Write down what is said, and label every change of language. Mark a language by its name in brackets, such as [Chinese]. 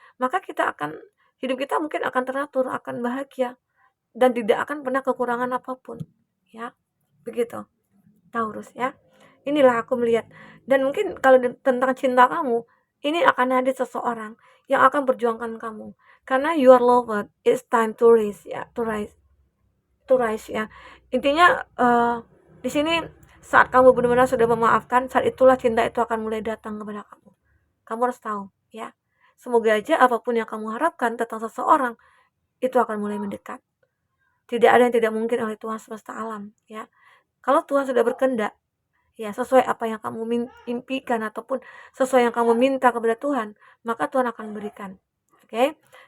[Indonesian] Maka hidup kita mungkin akan teratur, akan bahagia dan tidak akan pernah kekurangan apapun. Ya, begitu. Taurus ya. Inilah aku melihat. Dan mungkin kalau tentang cinta kamu, ini akan hadir seseorang yang akan perjuangkan kamu. [English] Karena you are loved, it's time to rise ya, to rise ya. [Indonesian] Intinya di sini saat kamu benar-benar sudah memaafkan, saat itulah cinta itu akan mulai datang kepada kamu. Kamu harus tahu ya. Semoga aja apapun yang kamu harapkan tentang seseorang itu akan mulai mendekat. Tidak ada yang tidak mungkin oleh Tuhan semesta alam ya. Kalau Tuhan sudah berkehendak, ya sesuai apa yang kamu impikan ataupun sesuai yang kamu minta kepada Tuhan, maka Tuhan akan berikan. Oke.